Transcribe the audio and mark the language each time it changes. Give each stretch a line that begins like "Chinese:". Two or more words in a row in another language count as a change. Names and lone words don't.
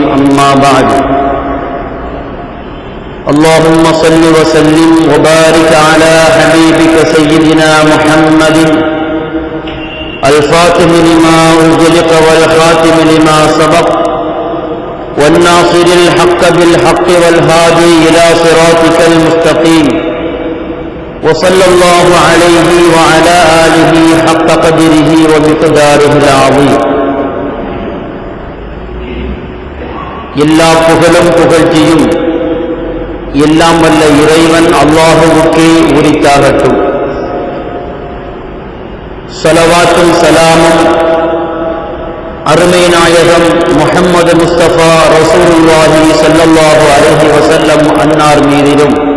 Arabic: أما بعد، اللهم صل وسلم وبارك على حبيبك سيدنا محمد الفاتح لما أغلق والخاتم لما سبق والناصر الحق بالحق والهادي إلى صراطك المستقيم، وصلى الله عليه وعلى آله حق قدره ومقداره العظيم.
Tamil: எல்லா புகழும் புகழ்ச்சியும் எல்லாம் வல்ல இறைவன் அல்லாஹுவுக்கே உரித்தாகட்டும். ஸலவாத்தும் ஸலாமும் அருமை நாயகம் முஹம்மது முஸ்தபா
Arabic: رسول الله صلى الله عليه وسلم
Tamil: அன்னார் மீதிலும்,